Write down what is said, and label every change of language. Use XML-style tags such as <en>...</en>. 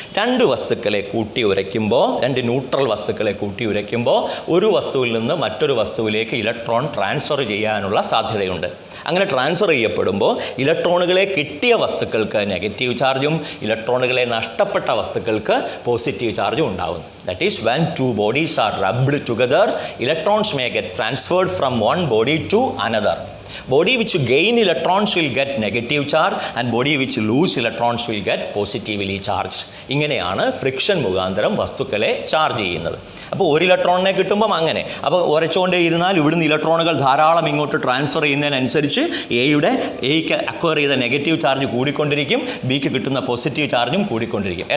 <ml>രണ്ട് വസ്തുക്കളെ കൂട്ടി ഉരയ്ക്കുമ്പോൾ, രണ്ട് ന്യൂട്രൽ വസ്തുക്കളെ കൂട്ടി ഉരയ്ക്കുമ്പോൾ ഒരു വസ്തുവിൽ നിന്ന് മറ്റൊരു വസ്തുവിലേക്ക് ഇലക്ട്രോൺ ട്രാൻസ്ഫർ ചെയ്യാനുള്ള സാധ്യതയുണ്ട്. അങ്ങനെ ട്രാൻസ്ഫർ ചെയ്യപ്പെടുമ്പോൾ ഇലക്ട്രോണുകളെ കിട്ടിയ വസ്തുക്കൾക്ക് നെഗറ്റീവ് ചാർജും ഇലക്ട്രോണുകളെ നഷ്ടപ്പെട്ട വസ്തുക്കൾക്ക് പോസിറ്റീവ് ചാർജും ഉണ്ടാകും.</ml> <en>That is, when two bodies are rubbed together, electrons may get transferred from one body to another. Body which gain electrons will get negative charge and body which lose electrons will get positively charged.</en> <ml>ഇങ്ങനെയാണ് friction മുഖാന്തരം വസ്തുക്കളെ charge ചെയ്യുന്നത്. അപ്പോൾ ഒരു ഇലക്ട്രോണിനെ കിട്ടുമ്പം അങ്ങനെ, അപ്പോൾ ഉരച്ചുകൊണ്ടേ ഇരുന്നാൽ ഇവിടുന്ന് ഇലക്ട്രോണുകൾ ധാരാളം ഇങ്ങോട്ട് ട്രാൻസ്ഫർ ചെയ്യുന്നതിനനുസരിച്ച് എയ്ക്ക് അക്വയർ ചെയ്ത നെഗറ്റീവ് ചാർജ് കൂടിക്കൊണ്ടിരിക്കും, ബിക്ക് കിട്ടുന്ന പോസിറ്റീവ് ചാർജും കൂടിക്കൊണ്ടിരിക്കും.</ml>